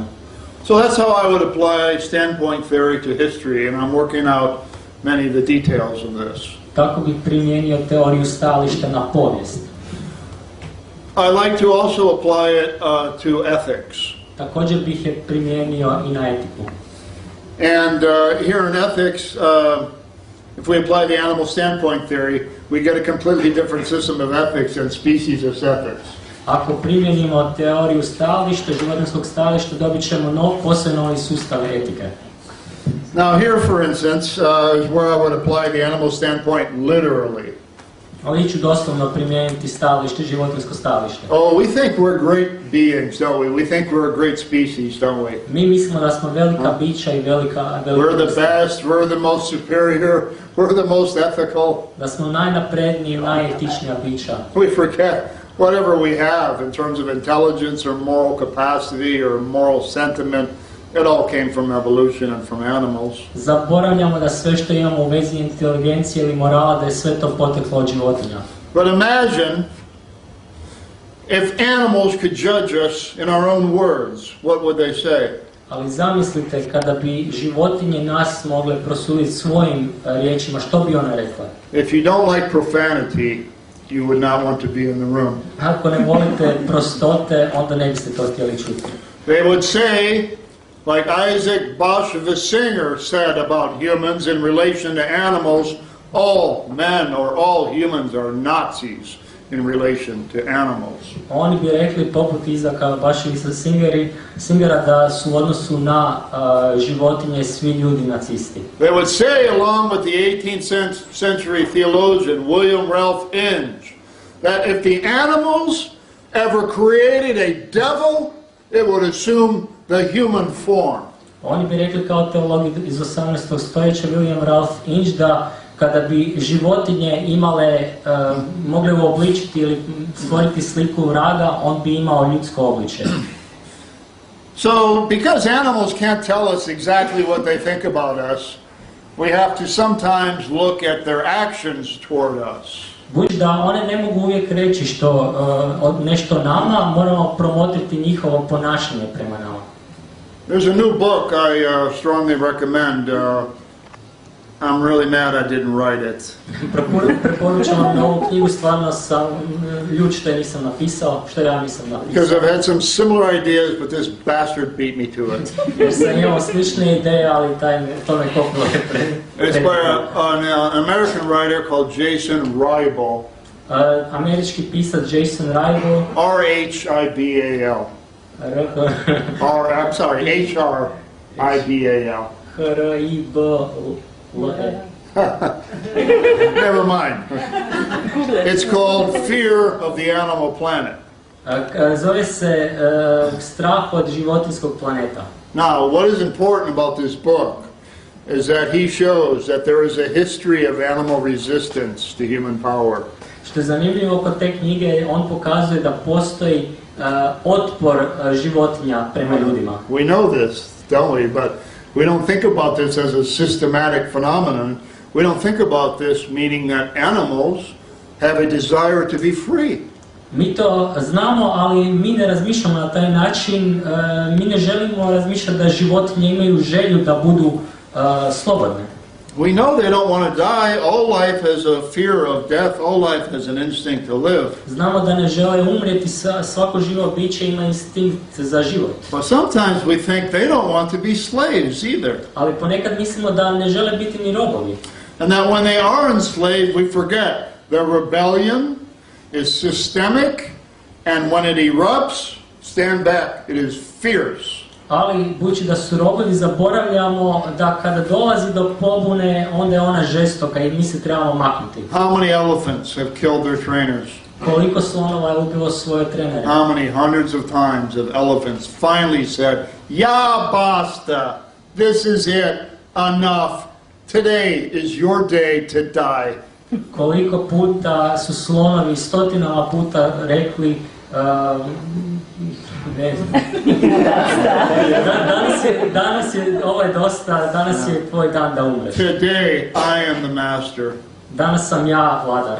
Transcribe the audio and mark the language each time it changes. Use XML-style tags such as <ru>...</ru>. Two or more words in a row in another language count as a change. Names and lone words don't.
<en>So that's how I would apply standpoint theory to history, and I'm working out many of the details of this.</en> <hr>Tako bih primijenio teoriju stajališta na povijest.</hr> <en>I like to also apply it to ethics.</en> <hr>Također bih je primijenio i na etiku.</hr> <en>And here in ethics, if we apply the animal standpoint theory, we get a completely different system of ethics and species ethics.</en> <hr>Ako primijenimo teoriju stajališta, životinjskog stajališta, dobit ćemo posve novi sustav etike.</hr> <en>Now here, for instance, is where I would apply the animal standpoint literally.</en> <hr>Ovdje ću doslovno primijeniti stajalište, životinjsko stajalište.</hr> <en>Oh, we think we're great beings, don't we? We think we're a great species, don't we?</en> <hr>Mi mislimo da smo velika bića i velika</hr> <en>We're the best, we're the most superior, we're the most ethical.</en> <hr>Da smo najnapredniji i najetičnija bića.</hr> <en>We forget whatever we have in terms of intelligence or moral capacity or moral sentiment. It all came from evolution and from animals.</en> <hr>Zaboravljamo da sve što imamo u vezi inteligencije ili morala, da je sve to poteklo od životinja.</hr> <en>But imagine if animals could judge us in our own words, what would they say?</en> <hr>Ali zamislite kada bi životinje nas mogle prosuditi svojim riječima, što bi one rekle?</hr> <en>If you don't like profanity, you would not want to be in the room.</en> <hr>Ako ne volite prostote, onda ne biste to htjeli čuti.</hr> <en>They would say, like Isaac Bashevis the singer said about humans in relation to animals, all men or all humans are Nazis in relation to animals.</en> <hr>Oni bi rekli poput Izaka Baševisa singera da su u odnosu na životinje svi ljudi nacisti.</hr> <en>They would say, along with the 18th century theologian William Ralph Inge, that if the animals ever created a devil, it would assume the human form.</en> <hr>Oni bi rekli kao teolog iz 18. stoljeća William Ralph Inge da kada bi životinje mogle uobličiti ili stvoriti sliku vraga, on bi imao ljudsko obličje.</hr> <en>So, because animals can't tell us exactly what they think about us, we have to sometimes look at their actions toward us.</en> <hr>Budući da one ne mogu uvijek reći nešto nama, moramo promotriti njihovo ponašanje prema nama.</hr> <en>There's a new book I strongly recommend. I'm really mad I didn't write it.</en> <hr>Preporučam vam ovu knjigu, stvarno sam ljut što je nisam napisao, što ja nisam napisao.</hr> <en>Because I've had some similar ideas, but this bastard beat me to it.</en> <hr>Jer sam imao slične ideje, ali to me kopilo</hr> <en>It's by an American writer called Jason Ribal.</en> <hr>Američki pisac Jason Ribal.</hr> <en>R-H-I-B-A-L. I'm sorry, H-R-I-B-A-L. H-R-I-B-L-E. Never mind. It's called Fear of the Animal Planet.</en> <hr>Zove se Strah od životinjskog planeta.</hr> <en>Now, what is important about this book is that he shows that there is a history of animal resistance to human power.</en> <hr>Što je zanimljivo kod te knjige, on pokazuje da postoji otpor životinja prema ljudima.</hr> <en>We know this, don't we? But we don't think about this as a systematic phenomenon. We don't think about this meaning that animals have a desire to be free.</en> <hr>Mi to znamo, ali mi ne razmišljamo na taj način. Mi ne želimo razmišljati da životinje imaju želju da budu slobodne.</hr> <en>We know they don't want to die. All life has a fear of death. All life has an instinct to live.</en> <hr>Znamo da ne žele umrijeti, svako živo biće ima instinkt za život.</hr> <en>But sometimes we think they don't want to be slaves either.</en> <hr>Ali ponekad mislimo da ne žele biti ni robovi.</hr> <en>And that when they are enslaved, we forget their rebellion is systemic, and when it erupts, stand back, it is fierce.</en> <hr>Ali, budući da su robovi, zaboravljamo da kada dolazi do pobune, onda je ona žestoka i mi se trebamo maknuti.</hr> <en>How many elephants have killed their trainers?</en> <hr>Koliko slonova je ubilo svoje trenere?</hr> <en>How many hundreds of times have elephants finally said, "Ja, basta, this is it, enough. Today is your day to die.</en> <hr>Koliko puta su slonovi stotinama puta rekli ne znam. Ovo je dosta, danas je tvoj dan da umreš.</hr> <en>Today I am the master.</en> <hr>Danas sam ja vladar.</hr>